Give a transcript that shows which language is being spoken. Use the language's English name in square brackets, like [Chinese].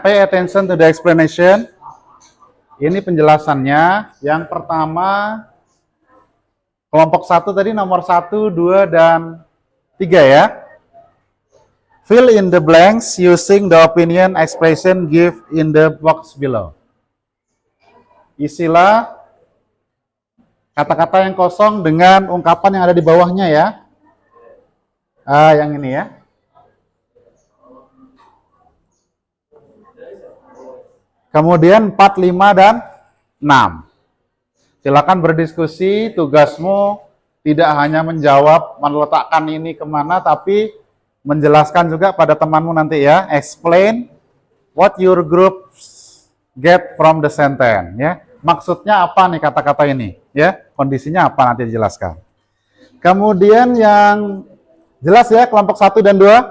[English] Pay attention to the explanation. [Indonesian] Ini penjelasannya. Yang pertama, kelompok 1 tadi nomor 1, 2, dan 3 ya. [English] Fill in the blanks using the opinion expression give in the box below. [Indonesian] Isilah kata-kata yang kosong dengan ungkapan yang ada di bawahnya ya. Yang ini ya. Kemudian 4, 5, dan 6. Silakan berdiskusi, tugasmu tidak hanya menjawab, meletakkan ini kemana, tapi menjelaskan juga pada temanmu nanti ya. [English] Explain what your group get from the sentence ya. [Indonesian] Maksudnya apa nih kata-kata ini ya? Kondisinya apa nanti dijelaskan. Kemudian yang jelas ya kelompok 1 dan 2?